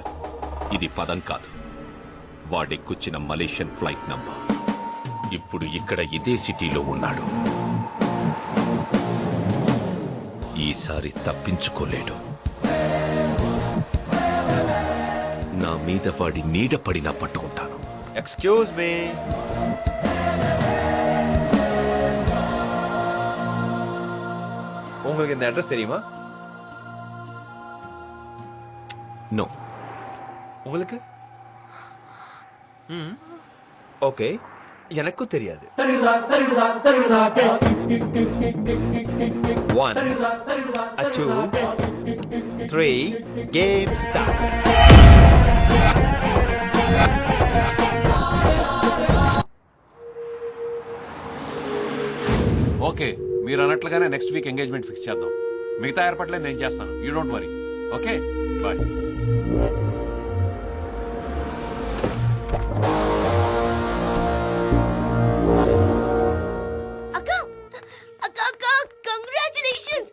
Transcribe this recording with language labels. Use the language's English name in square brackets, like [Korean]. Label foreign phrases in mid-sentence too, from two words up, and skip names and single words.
[Telugu] ఇది పదం కాదు, వాడెక్కుచ్చిన [English] Malaysian flight number. [Telugu] ఇప్పుడు ఇక్కడ ఇదే సిటీలో ఉన్నాడు. ఈసారి తప్పించుకోలేడు. నా మీద వాడి నీడ పడినా పట్టుకుంటాను. [English] excuse me. [Tamil] உங்களுக்கு இந்த அட்ரஸ் தெரியுமா? [Telugu] నో. [Tamil] உங்களுக்கு? ஓகே, எனக்கும் தெரியாது. [English] 1 2 3 game start. [Telugu] ఓకే, మీరు అన్నట్లుగానే [English] next week engagement fix [Telugu] చేద్దాం. మిగతా ఏర్పాట్లే నేను చేస్తాను. [English] you don't worry. okay, bye. [Telugu] కంగ్రాచులేషన్స్.